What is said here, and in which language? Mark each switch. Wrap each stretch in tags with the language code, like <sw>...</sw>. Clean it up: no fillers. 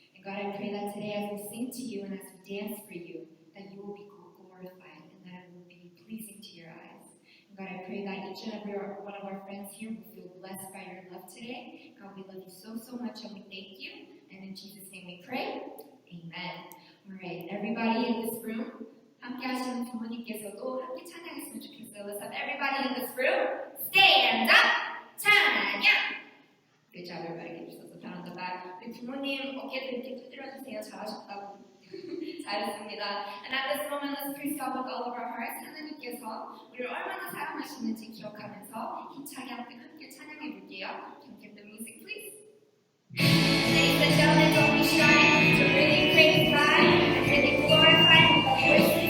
<en>And God, I pray that today as we sing to you and as we dance for you, that you will be glorified and that it will be pleasing to your eyes. And God, I pray that each and every one of our friends here will feel blessed by your love today. God, we love you so much and we thank you. And in Jesus' name we pray. Amen. All right, everybody in this room,</en> <ko>함께 하시는 부모님께서도 함께 찬양했으면 좋겠어요.</ko> <en>Let's have everybody in this room stand up, 찬양. Good job, everybody. Get yourselves a pat on the back.</en> <ko>우리 부모님 어깨도 이렇게 두드려주세요. 잘하셨다고. 잘했습니다.</ko> <en>And at this moment, let's praise God with all of our hearts.</en> <ko>하나님께서 우리를 얼마나 사랑하시는지 기억하면서 힘차게 함께 찬양해 볼게요.</ko> <en>Can you give the music, please? Ladies and gentlemen, don't be shy to really praise God and really glorify Him with your voices.</en>